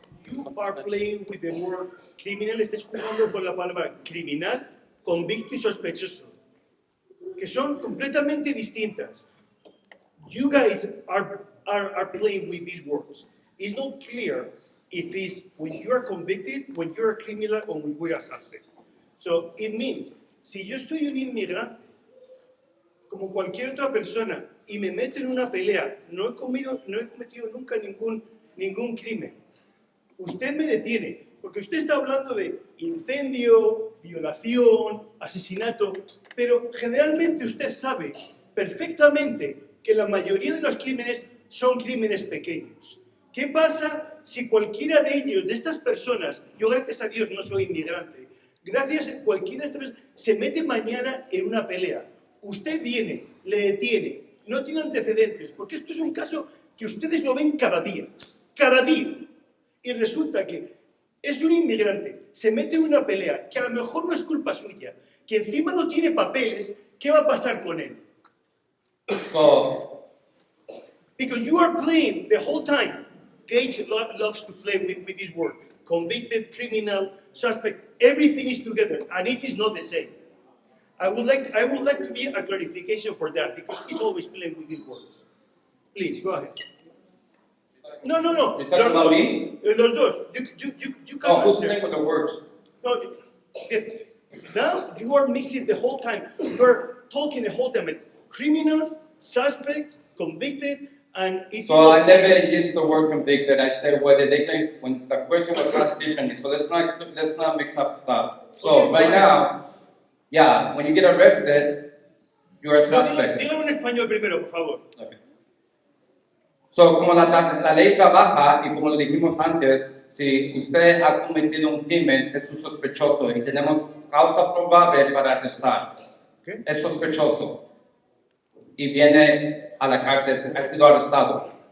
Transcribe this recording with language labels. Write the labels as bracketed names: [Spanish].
[English] You are playing with the word criminal, [Spanish] estás jugando con la palabra criminal, convicto y sospechoso, que son completamente distintas. [English] You guys are playing with these words. It's not clear if it's when you are convicted, when you're a criminal, or when we are suspect. So it means, [Spanish] si yo soy un inmigrante, como cualquier otra persona, y me meto en una pelea, no he cometido nunca ningún crimen. Usted me detiene, porque usted está hablando de incendio, violación, asesinato, pero generalmente usted sabe perfectamente que la mayoría de los crímenes son crímenes pequeños. ¿Qué pasa si cualquiera de ellos, de estas personas, yo gracias a Dios no soy inmigrante, gracias a cualquiera de estas personas, se mete mañana en una pelea? Usted viene, le detiene, no tiene antecedentes, porque esto es un caso que ustedes lo ven cada día, y resulta que es un inmigrante, se mete en una pelea que a lo mejor no es culpa suya, que encima no tiene papeles, ¿qué va a pasar con él? [English] So, because you are playing the whole time. Gage loves to play with this word, convicted, criminal, suspect, everything is together, and it is not the same. I would like to be a clarification for that, because he's always playing with these words. Please, go ahead. No. You're talking about me? [Spanish] Los dos. [English] You can Oh, who's answer. playing with the words? No, now you are mixing the whole time. You are talking the whole time. Criminals, suspects, convicted, and it's So I never used the word convicted. I said whether they can, when the question was asked differently. So let's not mix up stuff. So Okay, right now, yeah, when you get arrested, you're a suspect. [Spanish] Dígalo en español primero, por favor. [English] Okay. [Spanish] So como la ley trabaja y como lo dijimos antes, si usted ha cometido un crimen, es un sospechoso y tenemos causa probable para arrestar. [English] Okay. [Spanish] Es sospechoso y viene a la cárcel, ha sido arrestado.